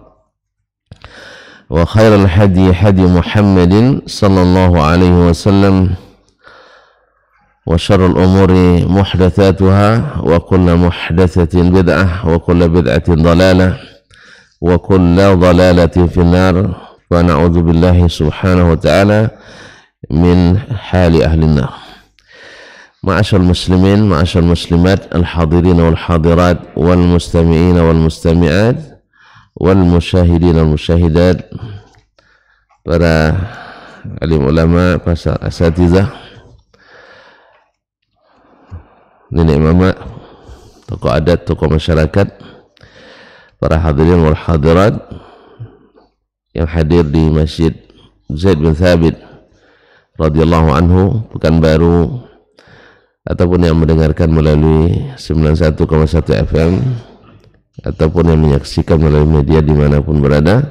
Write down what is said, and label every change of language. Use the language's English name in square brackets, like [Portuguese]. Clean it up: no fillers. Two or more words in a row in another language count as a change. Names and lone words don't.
[Arabic] وخير الهدي هدي محمد صلى الله عليه وسلم وشر الأمور محدثاتها وكل محدثة بدعة وكل بدعة ضلالة وكل ضلالة في النار ونعوذ بالله سبحانه وتعالى من حال أهل النار. معاشر المسلمين معاشر المسلمات الحاضرين والحاضرات والمستمعين والمستمعات والمشاهدين والمشاهدات, [Indonesian] para alim ulama, para asatizah, nenek mama, tokoh adat, tokoh masyarakat, para hadirin wal-hadirat yang hadir di Masjid Zaid bin Thabit [Arabic] رضي الله عنه [Indonesian] Pekanbaru, ataupun yang mendengarkan melalui 91,1 FM ataupun yang menyaksikan melalui media dimanapun berada.